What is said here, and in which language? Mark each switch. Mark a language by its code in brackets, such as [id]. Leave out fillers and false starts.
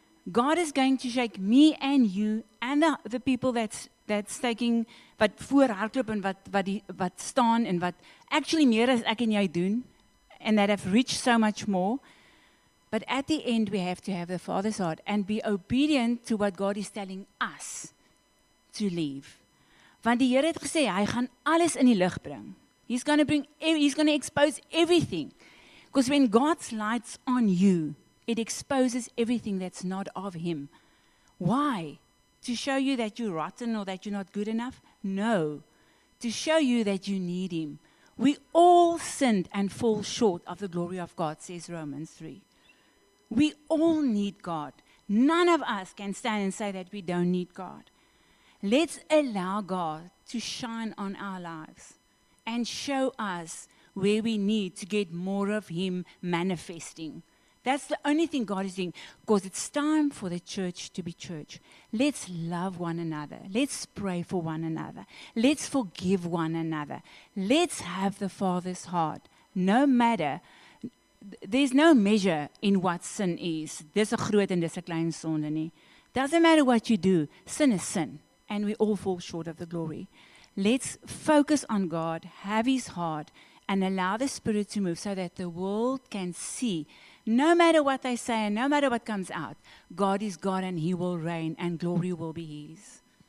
[en] God is going to shake me and you and the people that's taking, [af] wat voorhardloop en wat staan en wat actually meer as ek en jy doen, [en] and that have reached so much more. But at the end, we have to have the Father's heart and be obedient to what God is telling us to leave. [af] Want die Here het gesê, hy gaan alles in die lig bring. [en] He's going to expose everything. Because when God's light's on you, it exposes everything that's not of Him. Why? To show you that you're rotten or that you're not good enough? No. To show you that you need Him. We all sinned and fall short of the glory of God, says Romans 3. We all need God. None of us can stand and say that we don't need God. Let's allow God to shine on our lives and show us where we need to get more of Him manifesting. That's the only thing God is doing, because it's time for the church to be church. Let's love one another. Let's pray for one another. Let's forgive one another. Let's have the Father's heart. No matter, there's no measure in what sin is. [af] Dis 'n groot en dis 'n klein sonde nie. [en] Doesn't matter what you do. Sin is sin, and we all fall short of the glory. Let's focus on God, have His heart, and allow the Spirit to move so that the world can see, no matter what they say and no matter what comes out, God is God and He will reign and glory will be His.